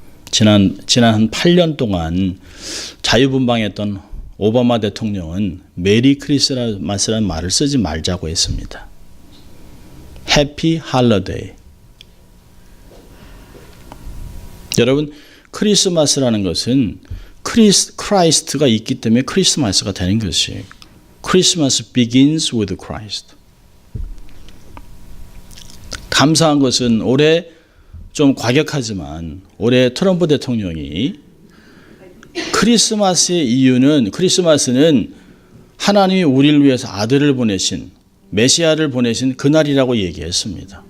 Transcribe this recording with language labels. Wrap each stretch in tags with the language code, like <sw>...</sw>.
<ko>지난 한 8년 동안 자유분방했던 오바마 대통령은 메리 크리스마스라는 말을 쓰지 말자고 했습니다. 해피 할러데이. 여러분, 크리스마스라는 것은 크라이스트가 있기 때문에 크리스마스가 되는 것이에요.</ko> <en>Christmas begins with Christ.</en> <ko>감사한 것은 올해 좀 과격하지만 올해 트럼프 대통령이 크리스마스의 이유는 크리스마스는 하나님이 우리를 위해서 아들을 보내신 메시아를 보내신 그날이라고 얘기했습니다.</ko>